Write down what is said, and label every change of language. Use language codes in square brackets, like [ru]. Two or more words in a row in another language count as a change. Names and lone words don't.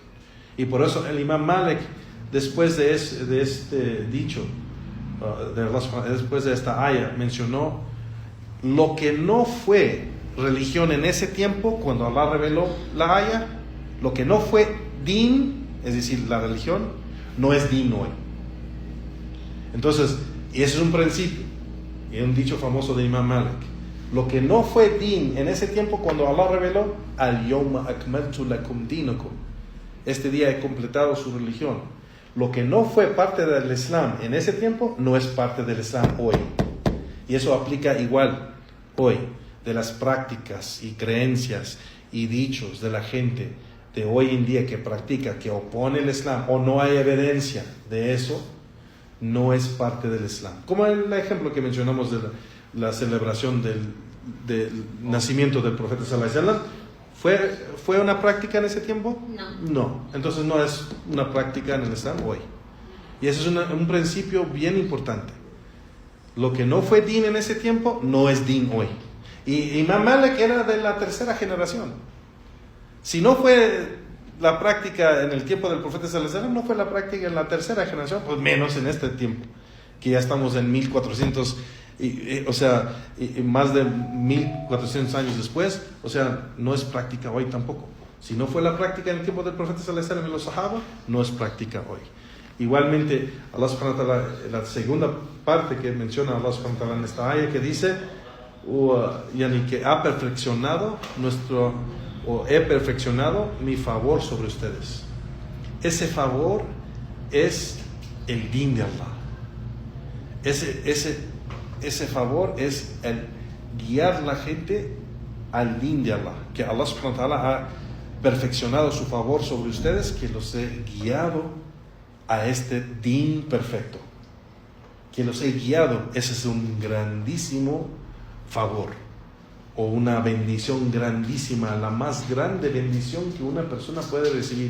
[es] Y por eso el Imam Malik, después de este dicho, después de esta ayah, mencionó lo que no fue religión en ese tiempo, cuando Allah reveló la ayah, lo que no fue din, es decir, la religión, no es din hoy. Entonces, y ese es un principio, y un dicho famoso de Imam Malik: lo que no fue din en ese tiempo, cuando Allah reveló, [ar] اليوم أكملت لكم دينكم, [es] este día he completado su religión. Lo que no fue parte del Islam en ese tiempo, no es parte del Islam hoy. Y eso aplica igual hoy, de las prácticas y creencias y dichos de la gente de hoy en día que practica, que opone el Islam, o no hay evidencia de eso, no es parte del Islam. Como el ejemplo que mencionamos de la celebración del nacimiento del profeta [ar] صلى الله عليه وسلم, [es] ¿fue una práctica en ese tiempo? No. Entonces no es una práctica en el Islam hoy. Y eso es un principio bien importante. Lo que no fue din en ese tiempo, no es din hoy. Y Imam Malik era de la 3ª generación. Si no fue la práctica en el tiempo del profeta [ar] صلى الله عليه وسلم, [es] no fue la práctica en la 3ª generación, pues menos en este tiempo, que ya estamos en 1400, más de 1400 años después. O sea, no es práctica hoy tampoco. Si no fue la práctica en el tiempo del profeta [ar] صلى الله عليه وسلم [es] y los sahaba, no es práctica hoy. Igualmente, [ar] الله سبحانه وتعالى, [es] la segunda parte que menciona [ar] الله سبحانه وتعالى [es] en esta ayah, que dice que ha perfeccionado he perfeccionado mi favor sobre ustedes. Ese favor es el din de Allah. Ese favor es el guiar la gente al din de Allah, que [ar] الله سبحانه وتعالى [es] ha perfeccionado su favor sobre ustedes, que los he guiado a este din perfecto. que los he guiado, ese es un grandísimo favor o una bendición grandísima, la más grande bendición que una persona puede recibir.